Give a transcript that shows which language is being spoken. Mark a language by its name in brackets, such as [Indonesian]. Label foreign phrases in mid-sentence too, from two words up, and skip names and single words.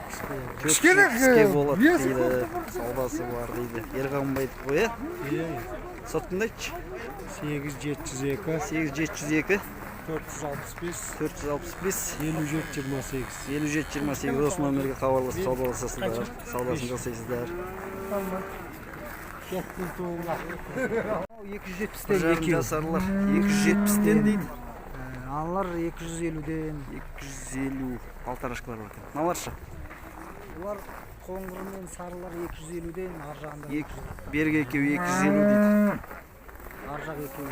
[Kazakh] 400-ге болады дейді. Саудасы бар дейді. Ерғанбайды ғой, е? Sotkundaychi? 8702 8702 465 465 5728. 5728 осы номерге хабарласып саудаласасыздар. Саудасын жасайсыздар. [Uzbek] Kettin to'g'ri. 270 [Kazakh] Bir жарым жасарлар 270-тен дейді. Аналар 250ден. 250 алтарашкалар бар екен. Мыналаршы? Бұлар қоңыр мен сарылар 250ден, ар жағында Бергі екеуі 250 дейді. ар жақ екеуі